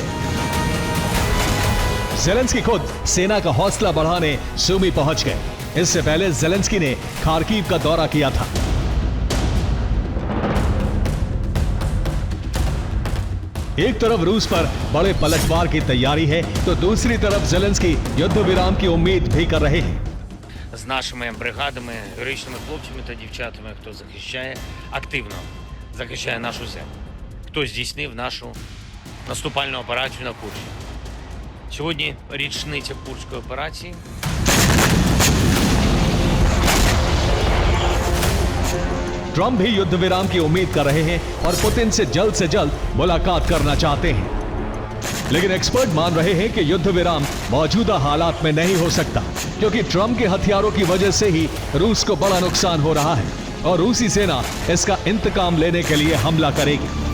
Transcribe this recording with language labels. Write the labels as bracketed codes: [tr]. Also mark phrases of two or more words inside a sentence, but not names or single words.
[hi] ज़ेलेंस्की खुद सेना का हौसला बढ़ाने सुमी पहुंच गए। इससे पहले ज़ेलेंस्की ने खार्किव का दौरा किया था। एक तरफ रूस पर बड़े पलटवार की तैयारी है, तो दूसरी तरफ ज़ेलेंस्की युद्ध विराम की उम्मीद भी कर रहे हैं। [uk] З нашими бригадами, героїчними хлопцями та дівчатами, хто захищає, активно захищає нашу землю, хто здійснив нашу наступальну операцію на Курщі. Сьогодні річниця Курської операції. [hi] ट्रंप भी युद्ध विराम की उम्मीद कर रहे हैं और पुतिन से जल्द मुलाकात करना चाहते हैं, लेकिन एक्सपर्ट मान रहे हैं कि युद्ध विराम मौजूदा हालात में नहीं हो सकता, क्योंकि ट्रंप के हथियारों की वजह से ही रूस को बड़ा नुकसान हो रहा है और रूसी सेना इसका इंतकाम लेने के लिए हमला करेगी।